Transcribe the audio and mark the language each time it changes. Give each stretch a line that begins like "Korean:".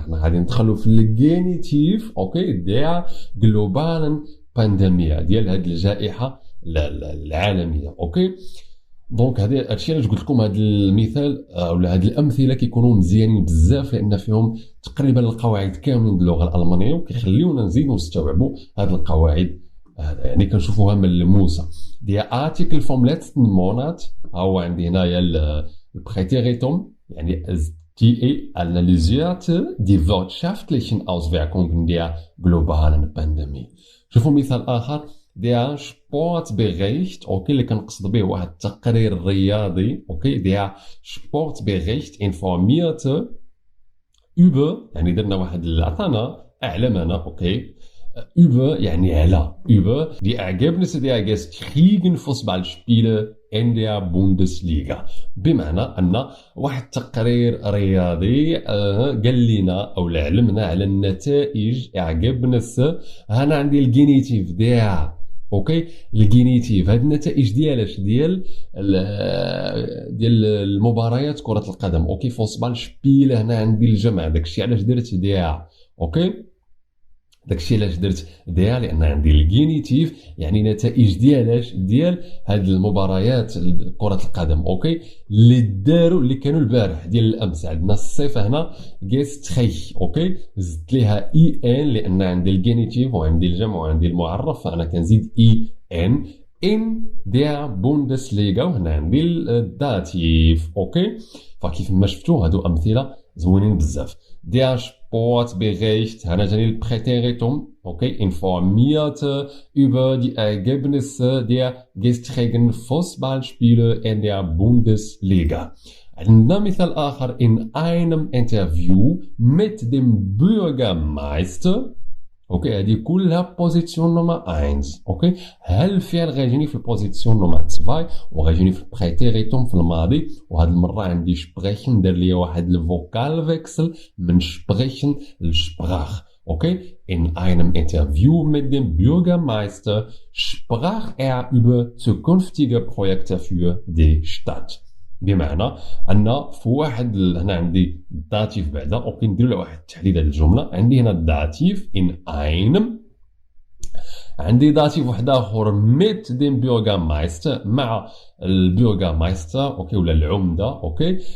Arabic: احنا غادي ندخلوا في الجينيتيف، اوكي، ديال جلوبال بانديميا، ديال هذه الجائحه العالميه، اوكي. دونك هادشي علاش قلت لكم هذا المثال ولا هاد الامثله كيكونوا مزيانين بزاف، لان فيهم تقريبا القواعد كاملين ديال اللغه الالمانيه، وكيخليونا نزيدوا نستوعبوا هاد القواعد يعني كنشوفوها ملموسه.
German: دي ارتيكل فروم letzten Monat،
Arabic: هو عندي هنايا البريتيريتوم يعني
German: die analysierte die wirtschaftlichen Auswirkungen der globalen Pandemie.
Arabic: شوفوا مثال آخر:
German: der Sportbericht،
Arabic: أوكي، اللي كنقصد به واحد التقرير رياضي، أوكي.
German: der Sportbericht informierte über،
Arabic: يعني درنا واحد عطانا أعلمنا، أوكي،
German: über
Arabic: يعني على،
German: über die Ergebnisse der gestrigen Fußballspiele in der Bundesliga.
Arabic: بمعنى أن واحد التقرير رياضي قال لنا أو علمنا على النتائج Ergebnisse. هنا عندي الجينيتيف der، اوكي، الجينيتيف هاد النتائج ديالاش ديال المباريات كرة القدم، اوكي. Fußballspiele هنا عندي الجمع، داكشي علاش درت der، اوكي. داكشي علاش درت ديال، لان عندي الجينيتيف يعني نتائج ديالاش ديال هاد المباريات كرة القدم، اوكي، اللي كانوا البارح ديال الامس. عندنا الصفه هنا جيستري، اوكي، زدت ليها اي ان لان عندي الجينيتيف وعندي الجمع وعندي المعرف، فانا كنزيد اي ان
German: in der Bundesliga،
Arabic: وهنا عندي الداتيف، اوكي. فكيف ما شفتوا هادو امثله زوينين بزاف.
German: Der Sportbericht،
Arabic: هنا جاني البريتيريتوم، اوكي،
German: informierte über die Ergebnisse der gestrigen Fußballspiele in der Bundesliga.
Arabic: عندنا مثال آخر:
German: in einem Interview mit dem Bürgermeister، اوكي.
Arabic: هذه كلها بوزيسيون نمبر 1، اوكي. هل الفعل غيجيني في البوزيسيون نمبر 2 وغيجيني في البريتيريتوم في الماضي، وهاد المره عندي سبريخن، دار لي واحد الفوكال فيكسل من سبريخن لسبراخ، اوكي.
German: in einem Interview mit dem Bürgermeister sprach er über zukünftige Projekte für die Stadt.
Arabic: بمعنى ان في واحد هنا عندي داتيف بعدا، اوكي، ندير له واحد التحديد هذه الجمله. عندي هنا الداتيف
German: in einem،
Arabic: عندي داتيف واحد اخر
German: mit dem Bürgermeister،
Arabic: مع البيرغامايستر، اوكي، ولا العمده، اوكي.